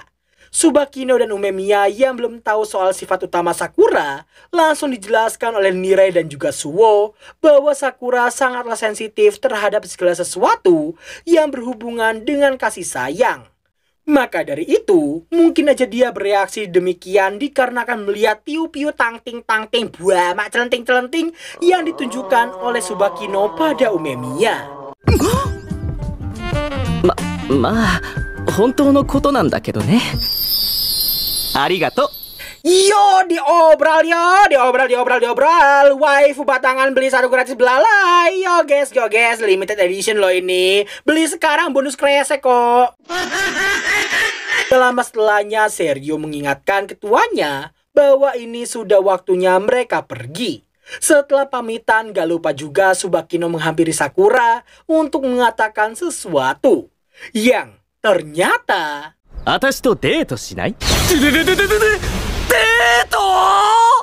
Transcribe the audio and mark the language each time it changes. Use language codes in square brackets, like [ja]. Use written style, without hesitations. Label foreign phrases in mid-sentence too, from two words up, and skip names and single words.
[id] Tsubakino dan Umemiya yang belum tahu soal sifat utama Sakura langsung dijelaskan oleh Nirei dan juga Suo bahwa Sakura sangatlah sensitif terhadap segala sesuatu yang berhubungan dengan kasih sayang. Maka dari itu, mungkin aja dia bereaksi demikian dikarenakan melihat piu-piu tangting buah mak celenting yang ditunjukkan oleh Tsubakino pada Umemiya. [ja] まあ本当のことなんだけどね。ありがとう。 [id] Yo, diobrol yo, diobrol. Waifu batangan beli satu gratis belalai. Yo guys, [en] limited edition [id] loh ini. Beli sekarang bonus kresek kok. Selama setelahnya, Sergio mengingatkan ketuanya bahwa ini sudah waktunya mereka pergi. Setelah pamitan, gak lupa juga Tsubakino menghampiri Sakura untuk mengatakan sesuatu yang ternyata... [ja] 私とデートしない？デート